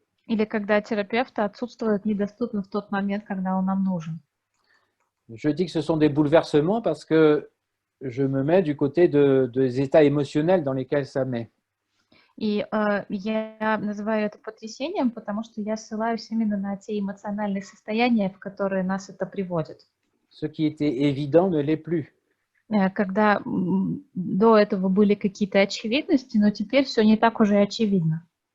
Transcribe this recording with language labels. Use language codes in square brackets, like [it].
[ru] Или когда терапевт отсутствует, недоступен в тот момент, когда он нам нужен. [fr] Je dis que ce sont des bouleversements parce que je me mets du côté des états émotionnels dans lesquels ça met. [ru] И я называю это потрясением, потому что я ссылаюсь именно на те эмоциональные состояния, в которые нас это приводит. [fr] Ce qui était évident ne l'est plus. [ru] Когда до этого были какие-то очевидности, но теперь все не так уже очевидно.